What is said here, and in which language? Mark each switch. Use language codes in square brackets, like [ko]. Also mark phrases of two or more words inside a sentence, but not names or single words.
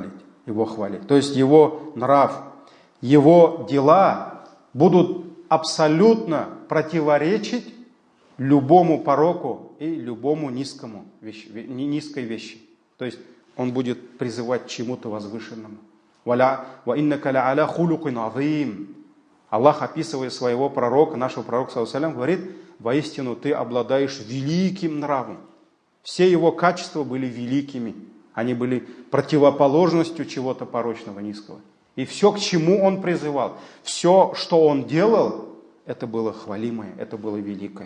[ru] То есть его нрав, его дела будут абсолютно противоречить любому пороку и любому низкой вещи. То есть он будет призывать к чему-то возвышенному. Аллах, описывая своего пророка, нашего пророка, [ar] صلى الله عليه وسلم, [ru] говорит: воистину ты обладаешь великим нравом. Все его качества были великими. Они были противоположностью чего-то порочного, низкого. И все, к чему он призывал, все, что он делал, это было хвалимое, это было великое.